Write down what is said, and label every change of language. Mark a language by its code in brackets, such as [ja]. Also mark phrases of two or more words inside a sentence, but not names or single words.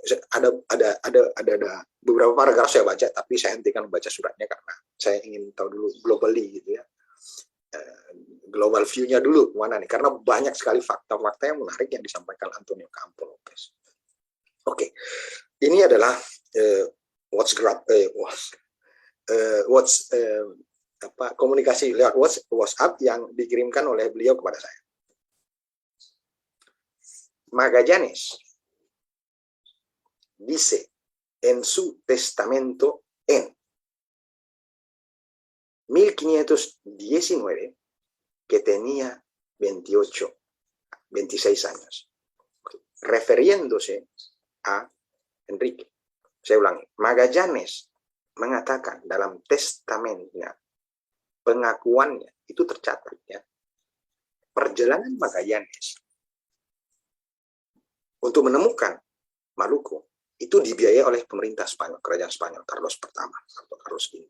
[id] Ada beberapa paragraf saya baca, tapi saya hentikan membaca suratnya karena saya ingin tahu dulu globally gitu ya, [en] global view- [id] nya dulu kemana nih, karena banyak sekali fakta-fakta yang menarik yang disampaikan Antonio Campo Lopez. Oke, ini adalah komunikasi lewat WhatsApp yang dikirimkan oleh beliau kepada saya. [es] Magallanes dice en su testamento en 1519 que tenía 26 años, refiriéndose a Enrique. [id] Saya ulangi, Magallanes mengatakan dalam testamentnya, pengakuannya, itu tercatat ya, perjalanan Magallanes untuk menemukan Maluku itu dibiayai oleh pemerintah Spanyol, kerajaan Spanyol, Carlos pertama atau Carlos V.